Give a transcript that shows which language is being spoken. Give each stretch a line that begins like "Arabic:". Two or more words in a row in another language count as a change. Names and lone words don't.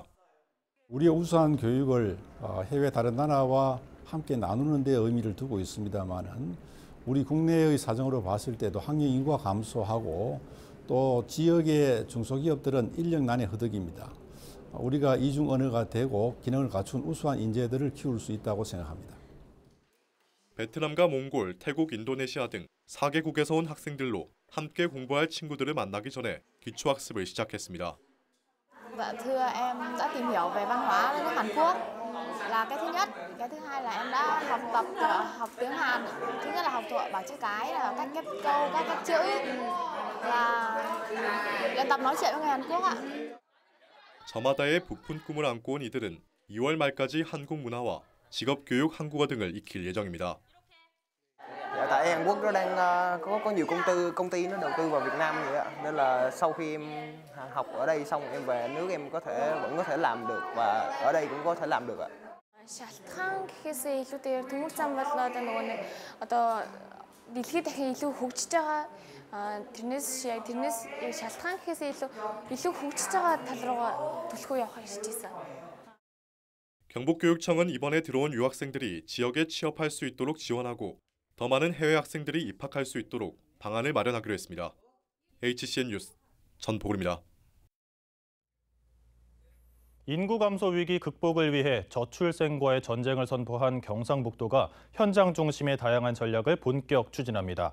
Korean: 우리의 우수한 교육을 해외 다른 나라와 함께 나누는 데 의미를 두고 있습니다만은 우리 국내의 사정으로 봤을 때도 학령 인구가 감소하고 또 지역의 중소기업들은 인력난에 허덕입니다. 우리가 이중 언어가 되고 기능을 갖춘 우수한 인재들을 키울 수 있다고 생각합니다. 베트남과 몽골, 태국, 인도네시아 등 4개국에서 온 학생들로 함께 공부할 친구들을 만나기 전에 기초학습을 시작했습니다.
Vietnamese: Dạ thưa em đã tìm hiểu về văn hóa đất nước Hàn Quốc là cái thứ nhất, cái thứ hai là em đã học tiếng Hàn. Thứ nhất là học thuộc bảng chữ cái, là cách ghép câu, các ghép chữ, là luyện tập nói chuyện với người Hàn Quốc ạ.
Korean: 저마다의 부푼 꿈을 안고 온 이들은 2월 말까지 한국 문화와 직업 교육 한국어 등을 익힐 예정입니다.
Vietnamese: Tại Hàn Quốc nó đang có nhiều công ty nó đầu tư vào Việt Nam vậy ạ. Nên là sau khi em học ở đây xong em về nước em vẫn có thể làm được và ở đây cũng có thể làm được ạ.
Mongolian: Шалтгаан гэхээсээ илүүтэйгээр төмөр зам бол одоо нөгөө нэг одоо дэлхийд дахин илүү хөгжиж байгаа тэрнээс шалтгаан гэхээсээ илүү хөгжиж байгаа тал руугаа төлхөө явахыг хичээж байсан.
Korean: 경북교육청은 이번에 들어온 유학생들이 지역에 취업할 수 있도록 지원하고 더 많은 해외 학생들이 입학할 수 있도록 방안을 마련하기로 했습니다. HCN 뉴스 전보글입니다. 인구 감소 위기 극복을 위해 저출생과의 전쟁을 선포한 경상북도가 현장 중심의 다양한 전략을 본격 추진합니다.